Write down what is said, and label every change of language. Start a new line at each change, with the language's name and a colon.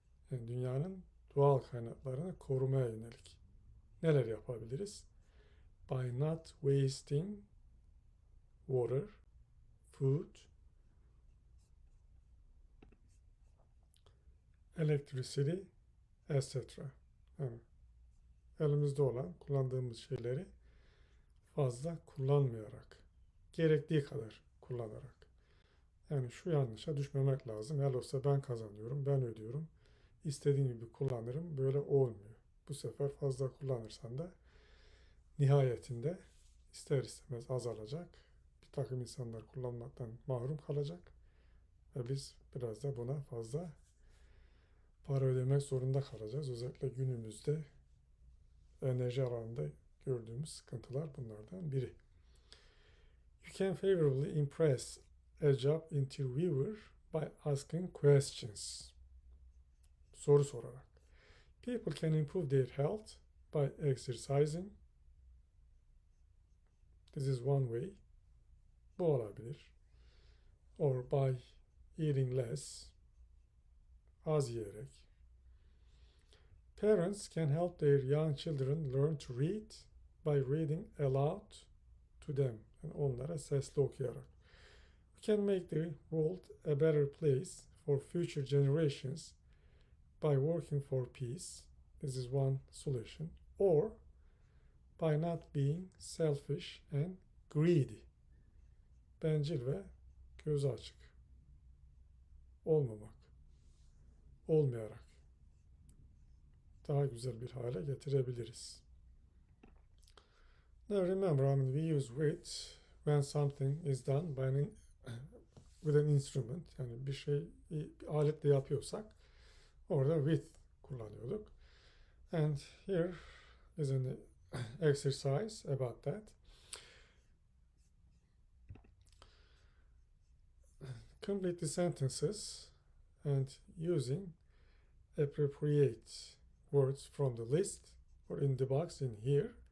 Turkish: Yani dünyanın doğal kaynaklarını korumaya yönelik. Neler yapabiliriz?
English: By not wasting water, food, electricity, etc.
Turkish: Yani elimizde olan kullandığımız şeyleri fazla kullanmayarak, gerektiği kadar kullanarak. Yani şu yanlışa düşmemek lazım. Helal olsa ben kazanıyorum, ben ödüyorum. İstediğim gibi kullanırım. Böyle olmuyor. Bu sefer fazla kullanırsan da nihayetinde ister istemez azalacak. Bir takım insanlar kullanmaktan mahrum kalacak. Ve biz biraz da buna fazla para ödemek zorunda kalacağız. Özellikle günümüzde enerji alanında gördüğümüz sıkıntılar bunlardan biri.
English: You can favorably impress a job interviewer by asking questions.
Turkish: Soru sorarak.
English: People can improve their health by exercising. This is one way.
Turkish: Bu olabilir.
English: or by eating less,
Turkish: az yiyerek.
English: Parents can help their young children learn to read by reading aloud to them.
Turkish: Yani onlara sesli okuyarak.
English: We can make the world a better place for future generations by working for peace. This is one solution. Or by not being selfish and greedy.
Turkish: Bencil ve gözü açık olmamak, olmayarak daha güzel bir hale getirebiliriz.
English: Now remember, we use with when something is done by with an instrument.
Turkish: Yani bir şey bir aletle yapıyorsak orada with kullanıyorduk.
English: And here is an exercise about that. Complete the sentences and using appropriate words from the list or in the box in here.